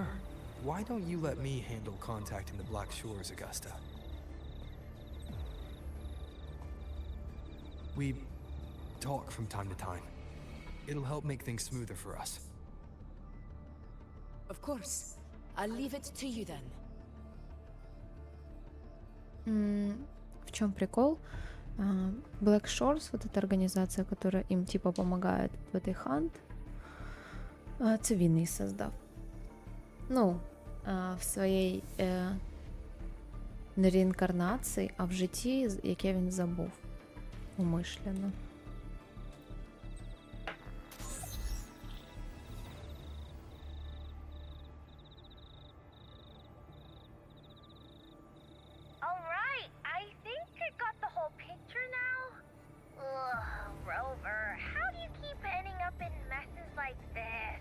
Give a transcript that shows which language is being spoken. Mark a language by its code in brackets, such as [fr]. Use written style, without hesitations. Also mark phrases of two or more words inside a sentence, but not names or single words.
[en] Why don't you let me handle contacting the Black Shores, Augusta? We talk from time to time. It'll help make things smoother for us. Of course. I'll leave it to you then. [ru] В чем прикол? Black Shores, вот эта организация, которая им типа помогает в этой хант, [uk] це він її создав. Ну, в своїй не реінкарнації, а в житті, яке він забув умишлено. [en] Alright, I think I got the whole picture now. Ugh, Rover, how do you keep ending up in messes like this?